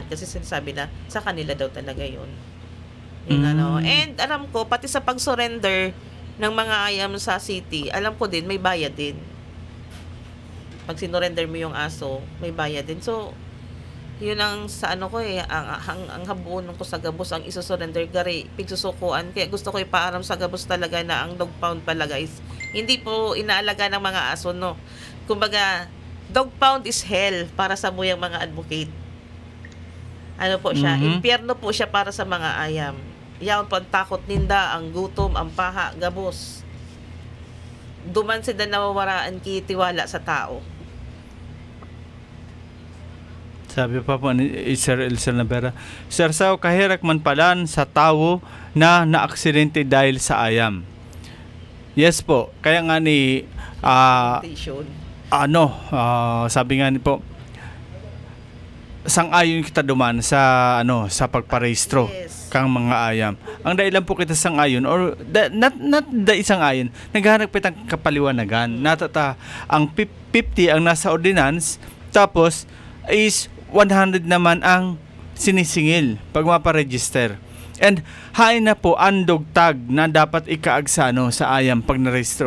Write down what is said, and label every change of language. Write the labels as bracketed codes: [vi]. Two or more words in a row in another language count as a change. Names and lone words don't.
[tl] Kasi sinasabi na sa kanila daw talaga yun. And alam ko, pati sa pag-surrender ng mga ayam sa city, alam ko din, may bayad din. Pag sinurrender mo yung aso, may bayad din. [bik] So, yun ang sa ko ang habuon ko sa gabos, ang isusurrender gari, pigsusukuan. [tl] Kaya gusto ko [bik] ipaaram sa gabos [tl] talaga na ang [en] dog pound [tl] pala guys, hindi po inaalaga ng mga aso, no. Kumbaga, [en] dog pound is hell [bik] para sa muyang mga advocate. [tl] Ano po siya? [bik] Impyerno po siya para sa mga ayam. Yan po ang takot ninda, ang gutom, ang paha, gabos. Duman sila nawawaraan kitiwala sa tao. Sabi pa po ni Sir Elsa Navera, Sir Sao, kahirak man palan sa tao na naaksidente dahil sa ayam. Yes po, kaya nga sabi nga ni po, sang-ayon kita duman sa sa pagparehistro [en] Yes. [bik] kang mga ayam. Ang dahilan po kita sang-ayon or not da isang ayon, naghahanap kitang kapaliwanagan. [tl] Natata ang 50 ang nasa ordinance, tapos is 100 naman ang sinisingil pag maparegister. [bik] And hain na po ang dogtag na dapat ikaag sa ayam pag narehistro.